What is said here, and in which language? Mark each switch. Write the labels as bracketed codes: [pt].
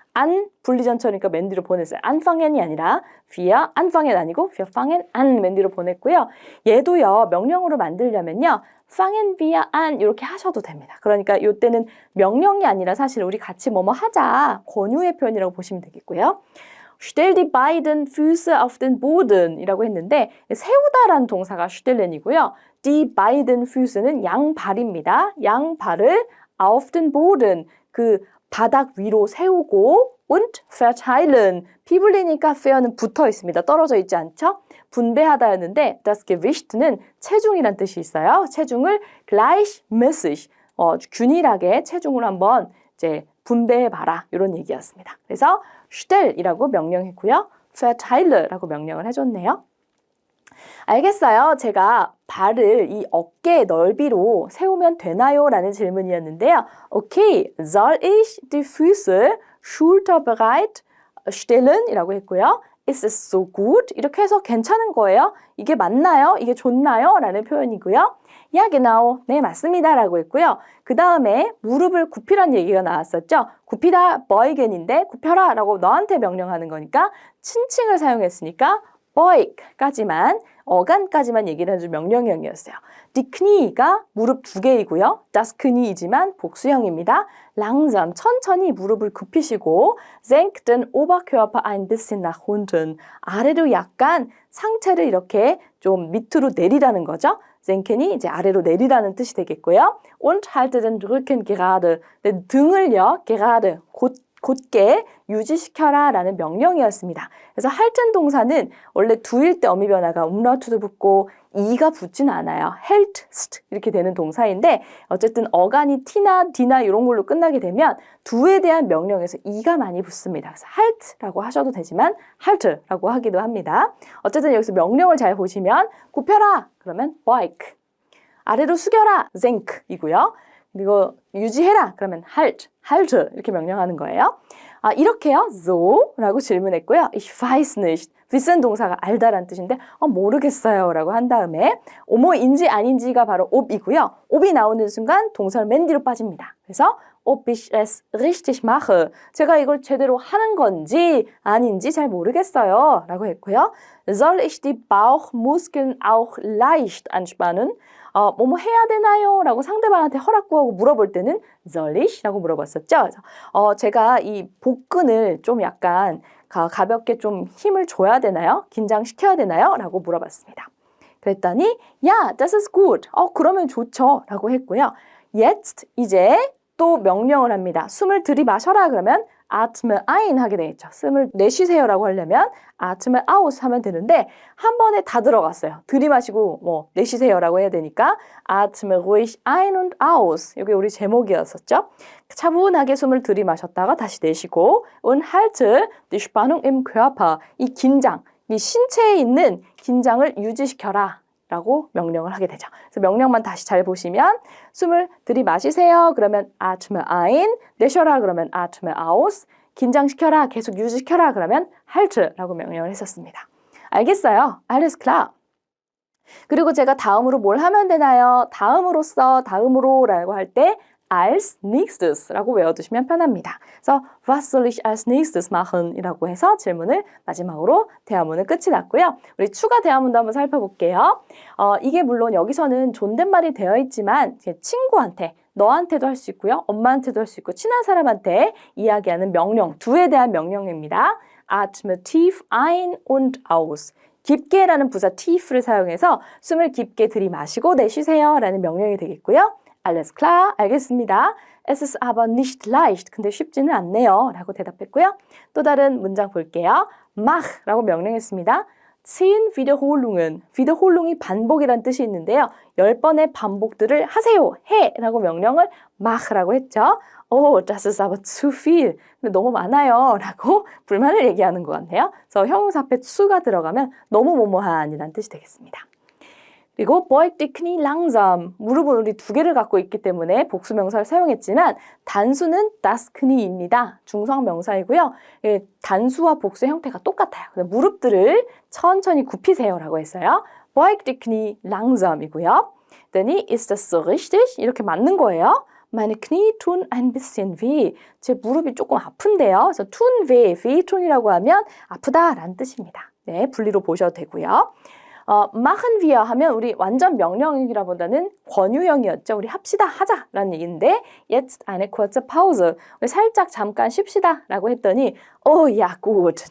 [ko] 안 분리전처니까 맨 뒤로 보냈어요. anfangen이 아니라 wir anfangen 아니고 [de] wir fangen an [ko] 맨 뒤로 보냈고요. 얘도요. 명령으로 만들려면요. [de] fangen wir an [ko] 이렇게 하셔도 됩니다. 그러니까 이때는 명령이 아니라 사실 우리 같이 뭐뭐 하자. 권유의 표현이라고 보시면 되겠고요. [de] Stell die beiden Füße auf den Boden [ko] 이라고 했는데 세우다라는 동사가 stellen이고요. [de] Die beiden Füß [ko] 는 양발입니다. 양발을 [de] auf den Boden [ko] 그 바닥 위로 세우고 [de] und verteilen [ko] 피불리니까 fair는 붙어 있습니다. 떨어져 있지 않죠? 분배하다였는데 [de] das Gewicht [ko] 는 체중이란 뜻이 있어요. 체중을 gleichmäßig 균일하게 체중을 한번 이제 분배해봐라 이런 얘기였습니다. 그래서 stell이라고 명령했고요. verteile라고 명령을 해줬네요. 알겠어요. 제가 발을 이 어깨 넓이로 세우면 되나요? 라는 질문이었는데요. [de] Okay, soll ich die Füße schulterbreit stellen? [ko] 이라고 했고요. [de] Ist es so gut? [ko] 이렇게 해서 괜찮은 거예요? 이게 맞나요? 이게 좋나요? 라는 표현이고요. [de] Ja, genau. [ko] 네, 맞습니다. 라고 했고요. 그 다음에 무릎을 굽히란 얘기가 나왔었죠. 굽히다 beugen인데 굽혀라 라고 너한테 명령하는 거니까 친칭을 사용했으니까 beug까지만 어간까지만 얘기를 해줄 명령형이었어요. [de] Die Knie [ko] 가 무릎 두 개이고요. Das Knie이지만 복수형입니다. langsam 천천히 무릎을 굽히시고 [de] senk den Oberkörper ein bisschen nach unten [ko] 아래로 약간 상체를 이렇게 좀 밑으로 내리라는 거죠. senken이 이제 아래로 내리라는 뜻이 되겠고요. [de] und halte den Rücken gerade [ko] 등을요 [de] gerade [ko] 곧게 유지시켜라 라는 명령이었습니다. 그래서 halten 동사는 원래 두일 때 어미 변화가 umlaut도 붙고 이가 붙지는 않아요. hältst 이렇게 되는 동사인데 어쨌든 어간이 t나 d나 이런 걸로 끝나게 되면 두에 대한 명령에서 이가 많이 붙습니다. 그래서 halt라고 하셔도 되지만 halt라고 하기도 합니다. 어쨌든 여기서 명령을 잘 보시면 굽혀라 그러면 beug 아래로 숙여라 senk 이고요. 그리고 유지해라 그러면 halt 이렇게 명령하는 거예요. 이렇게요. [de] so [ko] 라고 질문했고요. [de] ich weiß nicht. [ko] wissen 동사가 알다라는 뜻인데 모르겠어요 라고 한 다음에 뭐인지 아닌지가 바로 ob이고요. ob이 나오는 순간 동사는 맨 뒤로 빠집니다. 그래서 [de] ob ich es richtig mache. [ko] 제가 이걸 제대로 하는 건지 아닌지 잘 모르겠어요 라고 했고요. [de] soll ich die Bauchmuskeln auch leicht anspannen? [ko] 뭐뭐 해야 되나요? 라고 상대방한테 허락 구하고 물어볼 때는 soll ich? 라고 물어봤었죠. 그래서 제가 이 복근을 좀 약간 가볍게 좀 힘을 줘야 되나요? 긴장시켜야 되나요? 라고 물어봤습니다. 그랬더니 [de] ja, das ist gut. [ko] 그러면 좋죠. 라고 했고요. jetzt 이제 또 명령을 합니다. 숨을 들이마셔라 그러면 [de] atme ein [ko] 하게 되겠죠. 숨을 내쉬세요라고 하려면 [de] atme aus [ko] 하면 되는데 한 번에 다 들어갔어요. 들이마시고 내쉬세요라고 해야 되니까 [de] atme ruhig ein und aus. [ko] 이게 우리 제목이었었죠. 차분하게 숨을 들이마셨다가 다시 내쉬고 [de] und halte die Spannung im Körper. [ko] 이 긴장, 이 신체에 있는 긴장을 유지시켜라. 라고 명령을 하게 되죠. 그래서 명령만 다시 잘 보시면 숨을 들이마시세요. 그러면 [de] atme ein, [ko] 내쉬어라 그러면 [de] atme aus, [ko] 긴장시켜라, 계속 유지시켜라 그러면 halt라고 명령을 했었습니다. 알겠어요? [de] Alles klar. [ko] 그리고 제가 다음으로 뭘 하면 되나요? 다음으로써, 다음으로라고 할 때 [de] als nächstes [ko] 라고 외워두시면 편합니다. 그래서 [de] was soll ich als nächstes machen? [ko] 이라고 해서 질문을 마지막으로 대화문은 끝이 났고요. 우리 추가 대화문도 한번 살펴볼게요. 이게 물론 여기서는 존댓말이 되어 있지만 친구한테 너한테도 할 수 있고요. 엄마한테도 할 수 있고 친한 사람한테 이야기하는 명령, 두에 대한 명령입니다. [de] atme tief ein und aus. [ko] 깊게라는 부사 tief를 사용해서 숨을 깊게 들이마시고 내쉬세요 라는 명령이 되겠고요. [de] Alles klar, [ko] 알겠습니다. [de] Es ist aber nicht leicht. [ko] 근데 쉽지는 않네요. 라고 대답했고요. 또 다른 문장 볼게요. [de] mach [ko] 라고 명령했습니다. [de] 10 Wiederholungen. [ko] Wiederholung이 반복이란 뜻이 있는데요. 10번의 반복들을 하세요. 해 라고 명령을 mach 라고 했죠. [de] das ist aber zu viel. [ko] 근데 너무 많아요. 라고 불만을 얘기하는 것 같네요. 그래서 형용사 앞에 su가 들어가면 너무 뭐뭐한이란 뜻이 되겠습니다. 그리고 [de] beug die Knie langsam. [ko] 무릎은 우리 두 개를 갖고 있기 때문에 복수명사를 사용했지만 단수는 das Knie입니다. 중성명사이고요. 단수와 복수의 형태가 똑같아요. 무릎들을 천천히 굽히세요라고 했어요. [de] beug die Knie langsam이고요. [ko] 그랬더니 [de] ist das so richtig? [ko] 이렇게 맞는 거예요. [de] meine Knie tun ein bisschen weh. [ko] 제 무릎이 조금 아픈데요. 그래서 [de] tun weh, [ko] wehtun이라고 하면 아프다라는 뜻입니다. 네, 분리로 보셔도 되고요. [de] machen wir [ko] 하면 우리 완전 명령이라보다는 권유형이었죠. 우리 합시다, 하자라는 얘기인데 [de] jetzt eine kurze Pause. [ko] 우리 살짝 잠깐 쉽시다라고 했더니 [de] ja, gut.